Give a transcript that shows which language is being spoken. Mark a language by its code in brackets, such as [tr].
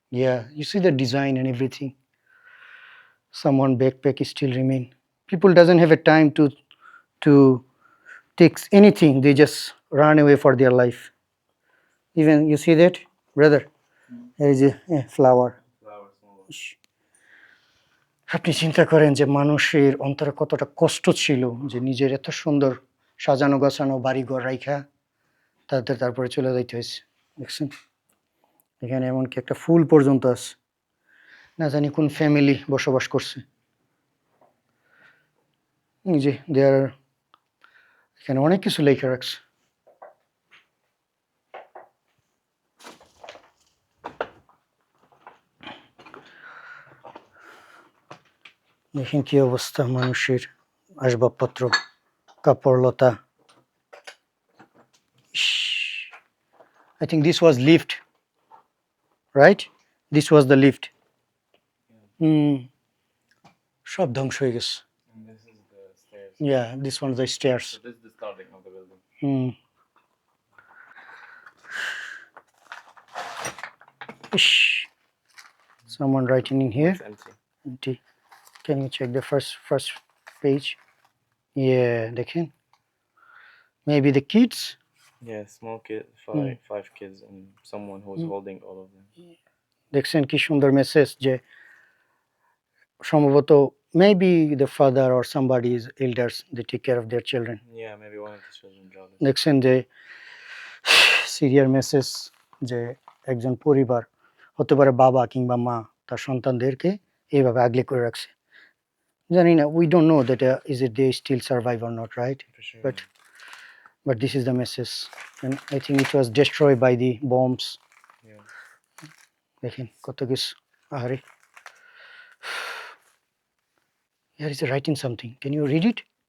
[en] Yeah, you see the design and everything. Someone backpack is still remain. People doesn't have a time to take anything. They just run away for their life. Even you see that, brother? There is a flower. Flowers, small. [bn] ইস, আপনি চিন্তা করেন যে মানুষের অন্তরে কতটা কষ্ট ছিল যে নিজের এত সুন্দর সাজানো গোছানো বাড়িঘর রাইখা তারপরে চলে যাইতে হয়েছে। দেখছেন এখানে এমনকি একটা ফুল পর্যন্ত আছে, না জানি কোন ফ্যামিলি বসবাস করছে। এই যে দেয়ার এখানে অনেক কিছু লেখা রাখছে। দেখেন কি অবস্থা মানুষের, আসবাবপত্র, কাপড় লতা। [en] I think this was lift, right? This was the lift. [bn] সব ধ্বংস হয়ে গেছে। [en] And this is the stairs. Yeah, this one's the stairs. So this is the starting of the building. Ish. Someone writing in here. It's empty. Empty. Can you check the first page? Yeah, [bn] দেখেন [en] maybe the kids. Yeah, small kid, five kids, and someone who's holding all of them. [bn] দেখছেন কি সুন্দর message, যে সম্ভবত [en] maybe the father or somebody is elders, they take care of their children. Yeah, maybe one of the children drowned. [bn] দেখছেন যে সিরিয়ার message, যে একজন পরিবার হতে পারে বাবা কিংবা মা তার সন্তানদেরকে এইভাবে আগলে করে রাখছে। জানি না, [en] we don't know that is it they still survive or not, right? For sure. But this is the message, and I think it was destroyed by the bombs. Yeah. [bn] দেখেন কত কিছু। [en] আরে here is writing something, can you read it?